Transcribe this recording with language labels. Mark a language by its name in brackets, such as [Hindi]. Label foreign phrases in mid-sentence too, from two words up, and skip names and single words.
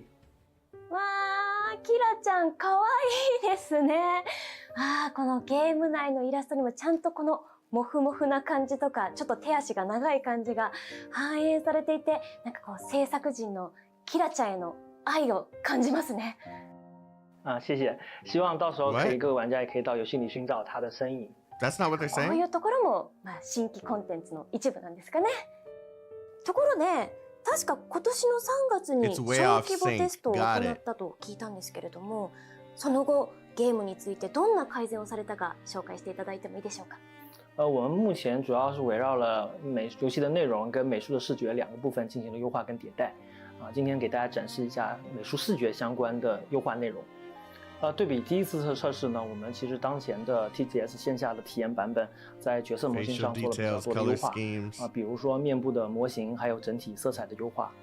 [Japanese] わー、キラちゃん可愛いですね。このゲーム内のイラストにもちゃんとこのモフモフな感じとか、ちょっと手足が長い感じが反映されていて、なんかこう制作陣のキラちゃんへの愛を感じますね。 [Chinese] 谢谢。希望到时候各位玩家也可以到游戏里寻找它的身影。 [English] That's not what they're saying. [Japanese] こういうところも、新規コンテンツの一部なんですかね。ところで、確か今年の3月に小規模テストを行ったと聞いたんですけれども、その後ゲームについてどんな改善をされたか紹介していただいてもいいでしょうか？ [Chinese] 我们目前主要是围绕了游戏的内容跟美术的视觉2个部分进行了优化跟迭代。今天给大家展示一下美术视觉相关的优化内容。对比第一次测试呢，我们其实当前的 TGS 线下的体验版本在角色模型上做了比较多的优化比如说面部的模型，还有整体色彩的优化。